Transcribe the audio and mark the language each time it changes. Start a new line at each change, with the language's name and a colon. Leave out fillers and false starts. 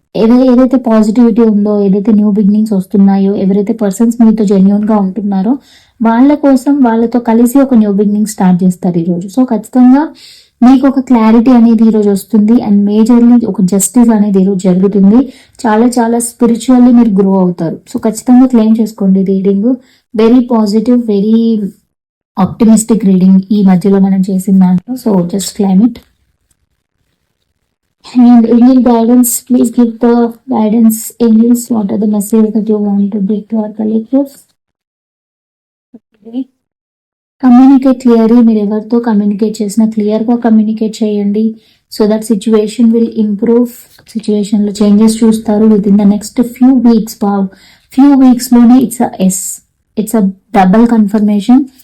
Telugu: ఏదైతే పాజిటివిటీ ఉందో, ఏదైతే న్యూ బిగినింగ్స్ వస్తున్నాయో, ఎవరైతే పర్సన్స్ మీతో జెన్యున్ గా ఉంటున్నారో వాళ్ళ కోసం వాళ్ళతో కలిసి ఒక న్యూ బిగినింగ్ స్టార్ట్ చేస్తారు ఈ రోజు. సో ఖచ్చితంగా మీకు ఒక క్లారిటీ అనేది ఈ రోజు వస్తుంది అండ్ మేజర్లీ ఒక జస్టిస్ అనేది ఈ రోజు జరుగుతుంది. చాలా చాలా స్పిరిచువల్లీ మీరు గ్రో అవుతారు. సో ఖచ్చితంగా క్లెయిమ్ చేసుకోండి reading.
English: very positive, very optimistic reading
Telugu: ఈ మధ్యలో మనం చేసిన దాంట్లో.
English: So just claim it. And angel guidance, please give the guidance. Angels, what are the messages that you want to give to our collectives? Okay. Communicate clearly.
Telugu: మీరు ఎవరితో communicate చేసినా క్లియర్గా communicate చేయండి.
English: So that situation will improve.
Telugu: సిచ్యువేషన్లో changes చూస్తారు
English: Within the next few weeks. Few వీక్స్లోనే it's a double confirmation.